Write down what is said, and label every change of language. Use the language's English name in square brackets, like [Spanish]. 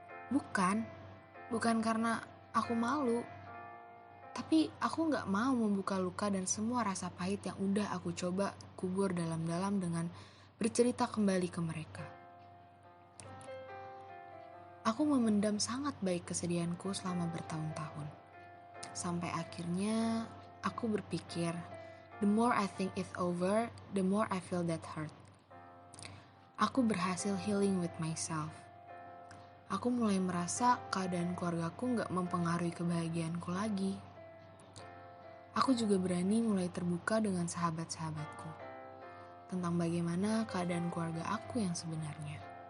[Indonesian] Bukan karena aku malu, tapi aku gak mau membuka luka dan semua rasa pahit yang udah aku coba kubur dalam-dalam dengan bercerita kembali ke mereka. Aku memendam sangat baik kesedihanku selama bertahun-tahun. Sampai akhirnya aku berpikir, [English] the more I think it's over, the more I feel that hurt. [Indonesian] Aku berhasil [English] healing with myself. [Indonesian] Aku mulai merasa keadaan keluargaku gak mempengaruhi kebahagiaanku lagi. Aku juga berani mulai terbuka dengan sahabat-sahabatku tentang bagaimana keadaan keluarga aku yang sebenarnya.